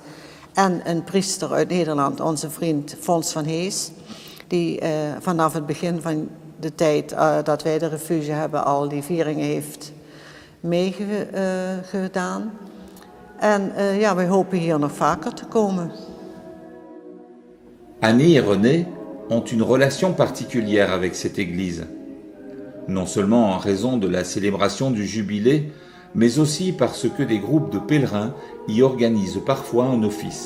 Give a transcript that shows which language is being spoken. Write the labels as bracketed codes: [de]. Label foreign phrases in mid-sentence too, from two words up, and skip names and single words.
[nl] En een priester uit Nederland, onze vriend Fons van Hees, die vanaf het begin van de tijd dat wij de refuge hebben al die vieringen heeft meegedaan. En ja, wij hopen hier nog vaker te komen. [fr] Annie et René ont une relation particulière avec cette église. Non seulement en raison de la célébration du jubilé, mais aussi parce que des groupes de pèlerins y organisent parfois un office.